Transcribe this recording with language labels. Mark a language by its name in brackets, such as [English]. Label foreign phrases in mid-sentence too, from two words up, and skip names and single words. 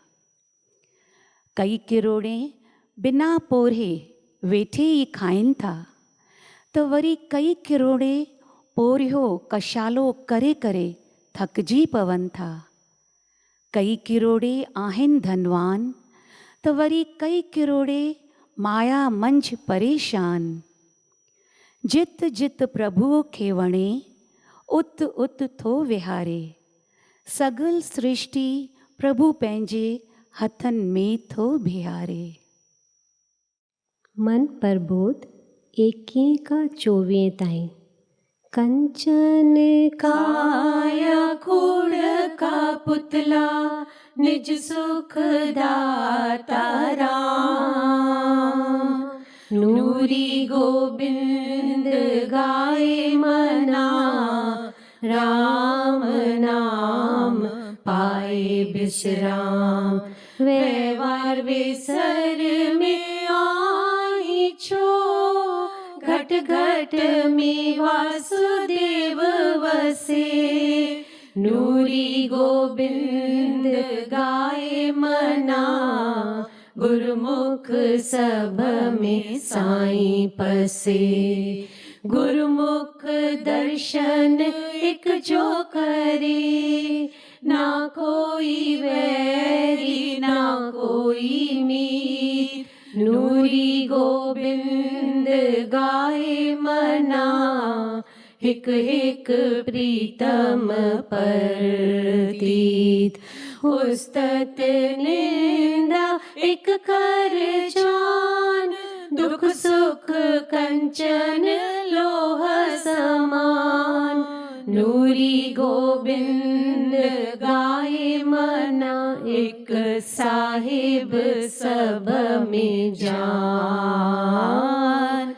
[Sindhi] कई किरोड़े बिना पोरे वेठे ई खाइनि था, त वरी कई किरोड़े पोरियो कशालो करे करे थकिजी पवनि था। कई किरोड़े आहिनि धनवान, त वरी कई किरोड़े माया मंझि परेशान। जित जित प्रभुअ खे वणे, उत उत थो विहारे। सगल सृष्टि प्रभु पंहिंजे हथनि में थो बिहारे। मन प्रबोध 21 का 24 ताईं। कंचन काया कूड़ का पुतला, निज सुख दाता राम। नूरी गोबिंद गाए मना, राम नाम पाए विश्राम। व्यवहार विसर में आई छो, घट घट में वासुदेव वसे। नूरी गोबिंद गाए मना, गुरुमुख सब में साईं पसे। गुरुमुख दर्शन एक जो करे, ना कोई वैरी ना कोई मीत। नूरी गोबिंद गाए मना, हिक हिक प्रीतम परतीत। उस्तत निंदा एक कर जान, दुख सुख कंचन लोह समान। नूरी गोबिंद गाए मना, एक साहिब सब में जान।